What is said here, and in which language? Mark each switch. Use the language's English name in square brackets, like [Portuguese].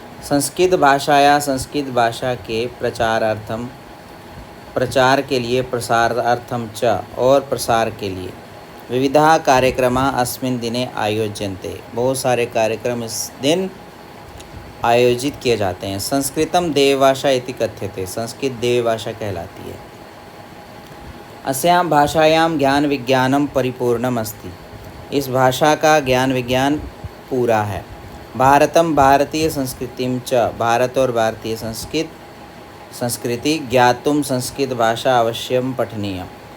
[Sanskrit] संस्कृत भाषाया, संस्कृत भाषा के प्रचारार्थम, [Hindi] प्रचार के लिए, [Sanskrit] प्रसारार्थम च [Hindi] और प्रसार के लिए, [Sanskrit] विविधा कार्यक्रमाः अस्मिन् दिने आयोज्यन्ते। [Hindi] बहुत सारे कार्यक्रम इस दिन आयोजित किए जाते हैं। [Sanskrit] संस्कृतम देवभाषा इति कथ्यते। [Hindi] संस्कृत देवभाषा कहलाती है। [Sanskrit] अस्यां भाषायां ज्ञान विज्ञानम परिपूर्णम अस्ति। [Hindi] इस भाषा का ज्ञान विज्ञान पूरा है। [Sanskrit] भारतम भारतीय संस्कृतिम च, [Hindi] भारत और भारतीय संस्कृति [Sanskrit] ज्ञातुम संस्कृत भाषा अवश्यम पठनीयम।